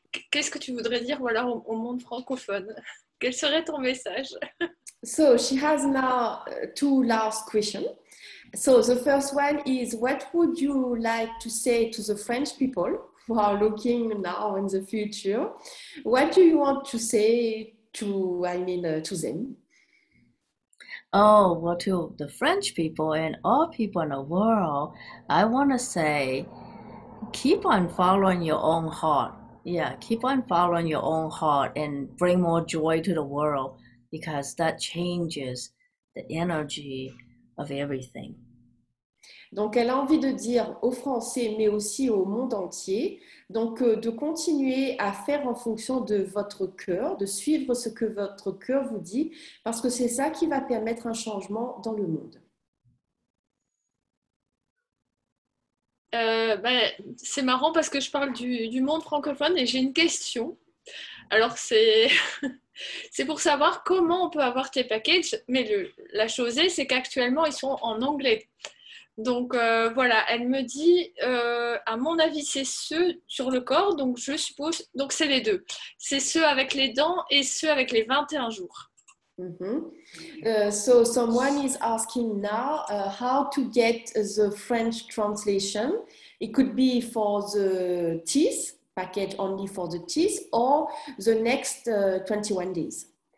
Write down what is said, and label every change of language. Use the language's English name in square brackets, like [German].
[French] Qu'est-ce que tu voudrais dire voilà, au monde francophone? Quel serait ton message? [English] So she has now two last questions. So the first one is, what would you like to say to the French people who are looking now in the future? What do you want to say to them? Oh, well, to the French people and all people in the world, I want to say, keep on following your own heart. Yeah, keep on following your own heart and bring more joy to the world because that changes the energy of everything. [French] Donc, elle a envie de dire aux Français, mais aussi au monde entier, donc de continuer à faire en fonction de votre cœur, de suivre ce que votre cœur vous dit, parce que c'est ça qui va permettre un changement dans le monde. C'est marrant parce que je parle du monde francophone et j'ai une question. Alors, c'est pour savoir comment on peut avoir tes packages, mais la chose est, c'est qu'actuellement, ils sont en anglais. Donc voilà, elle me dit, à mon avis, c'est ceux sur le corps, donc je suppose, donc c'est les deux. C'est ceux avec les dents et ceux avec les 21 jours. [English] So someone is asking now how to get the French translation. It could be for the teeth, package only for the teeth, or the next 21 days.